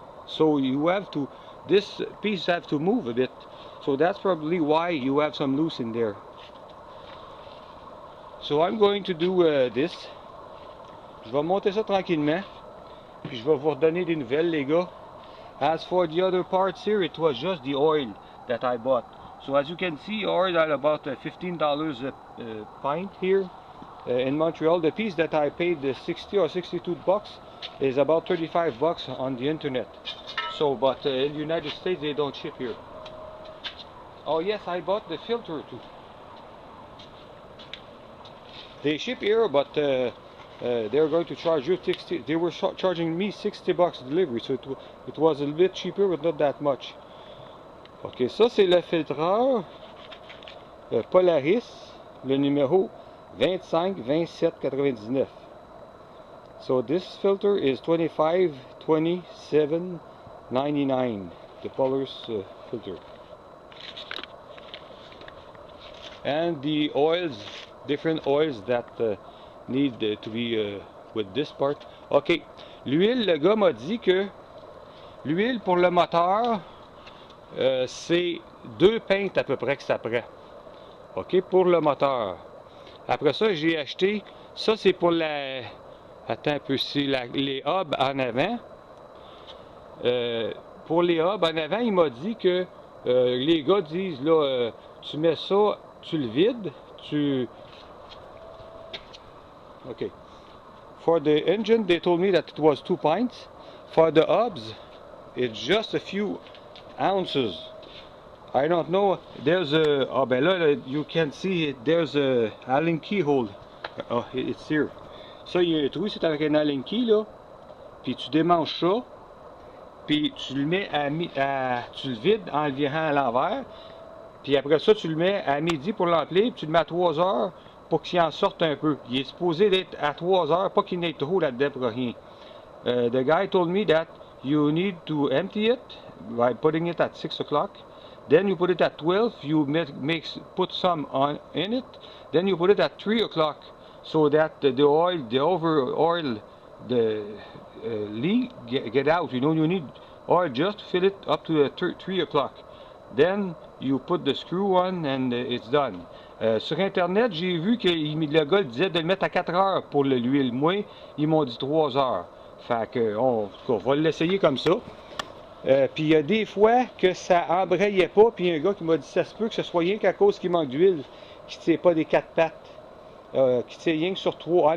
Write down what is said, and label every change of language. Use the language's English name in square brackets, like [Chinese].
[English] So you have to, this piece have to move a bit. So that's probably why you have some loose in there. So I'm going to do this. [French] Je vais monter ça tranquillement. Puis je vais vous redonner des nouvelles, les gars. [English] As for the other parts here, it was just the oil that I bought. So as you can see, oil at about $15 a pint here in Montreal. The piece that I paid 60 or 62 bucks is about 35 bucks on the internet. So, but in the United States they don't ship here. Oh yes, I bought the filter too. They ship here, but they're going to charge you 60. They were charging me 60 bucks delivery, so it was a little bit cheaper, but not that much. [French] Ok, ça c'est le filtreur Polaris, le numéro 252799. [English] So this filter is $25.27.99, the Polaris filter. And the oils, different oils that need to be with this part. [French] Ok, l'huile, le gars m'a dit que l'huile pour le moteur, c'est 2 pintes à peu près que ça prend. Ok, pour le moteur. Après ça, j'ai acheté, ça c'est pour la, attends un peu, c'est les hubs en avant. Pour les hubs en avant, il m'a dit que les gars disent là, tu mets ça, tu le vides, ok. [English] For the engine, they told me that it was 2 pints. For the hubs, it's just a few ounces. I don't know. There's a, [French] oh ben là, [English] you can see it, there's a Allen key hole. Oh, it's here. [French] Ça, il y a un trou, c'est avec un Allen key là. Puis tu démanches ça. Puis tu le mets tu le vides en le virant à l'envers. Puis après ça, tu le mets à midi pour l'emplir. Puis tu le mets à 3 heures pour qu'il en sorte un peu. Il est supposé d'être à 3 heures, pas qu'il n'ait trop là-dedans pour rien. [English] The guy told me that you need to empty it by putting it at 6 o'clock. Then you put it at 12, you put some in it, then you put it at 3 o'clock so that the over oil, the leak get out. You know, you need oil just to fill it up to 3 o'clock. Then you put the screw on and it's done. [French] Sur internet, j'ai vu que le gars disait de le mettre à 4 heures pour l'huile. Moi, ils m'ont dit 3 heures. Fait que, on va l'essayer comme ça. Puis il y a des fois que ça embrayait pas, puis il y a un gars qui m'a dit ça se peut que ce soit rien qu'à cause qu'il manque d'huile, qui ne tire pas des 4 pattes, qui tire rien que sur 3.